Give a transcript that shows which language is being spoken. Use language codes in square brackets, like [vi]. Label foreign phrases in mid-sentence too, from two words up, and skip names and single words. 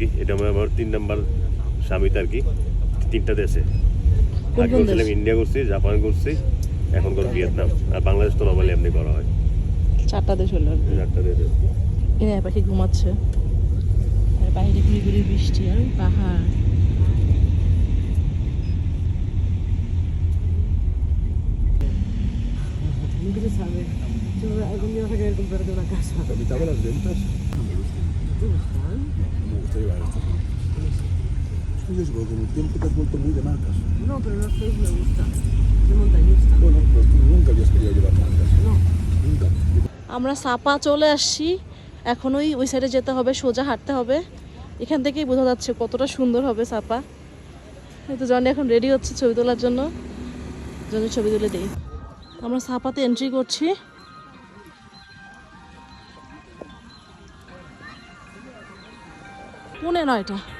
[bn] এটা আমার 3 নাম্বার সামিট আর কি, 3টা দেশে। আগে করছিলাম ইন্ডিয়া করছি, জাপান করছি, এখন করবো ভিয়েতনাম। আর বাংলাদেশ তো নর্মালি এমনি করা হয়। 4টা দেশ হলো। 4টা দেশে। ইনা পাখি ঘুমাচ্ছে, আর বাইরে ঘুরি ঘুরি বৃষ্টি, আর ওই পাহাড়। [es] Mitad de las ventas. Me gusta llevar esto. Es que yo con el tiempo te has vuelto muy de marcas. No, pero no sé si me gusta. De montañista. Bueno, pues tú nunca habías querido llevar marcas. No. Nunca. [bn] আমরা সাপা চলে আসছি। এখন ওই সাইডে যেতে হবে, সোজা হাঁটতে হবে। এখান থেকেই বোঝা যাচ্ছে কতটা সুন্দর হবে সাপা। এই তো জনি এখন রেডি হচ্ছে ছবি তোলার জন্য, জনি ছবি তুলে দিই। আমরা সাপাতে এন্ট্রি করছি। পুনে 9টা।